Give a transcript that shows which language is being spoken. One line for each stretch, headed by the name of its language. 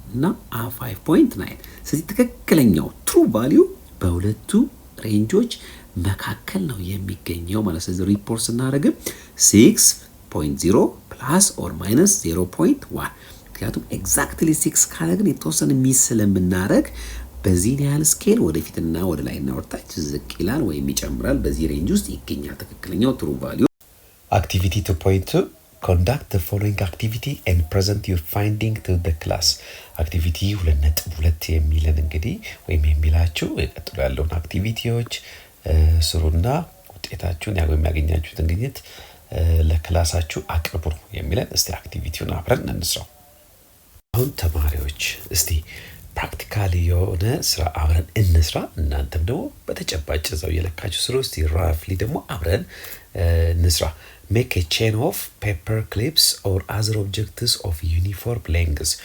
Amharic: እና 5.9 ስለዚህ ትክክለኛው ትሩ ቫልዩ በሁለቱ ሬንጆች መካከል ነው የሚገኘው ማለት ነው። ስለዚህ ሪፖርት ስናደርግ 6.0 ፕላስ ኦር ማይነስ 0.1 ምክንያቱም ኤግዛክትሊ 6 ካለ ግን የተወሰነ ሚስ ስለምናደርግ በዚህ ያህል ስኬል ወደፊትና ወደ ላይና ወደታች ዝቅ ይላል ወይም ይጨምራል። በዚህ ሬንጅ ውስጥ ይገኛል ትክክለኛው ትሩ ቫልዩ።
English: Activity 2.2 Conduct the following activity and present your finding to the class.
Amharic: Activity 2.2 የሚለን እንግዲህ ወይም የሚላችሁ ቀጥሎ ያለውን አክቲቪቲዎች ስሩና ውጤታችሁን የሚያገኛችሁትን ግኝት ለክላሳችሁ አቅርቡ የሚለን እስቲ አክቲቪቲውን አብረን እንስራው። አሁን ተማሪዎች እስቲ ፕራክቲካሊ የሆነ ስራ አብረን እንስራ። እናንተም ደግሞ በተጨባጭ እዛው የለካችሁ ስሩ። እስቲ ራፍሊ ደግሞ አብረን እንስራ።
English: Make a chain of paper clips or other objects of uniform length.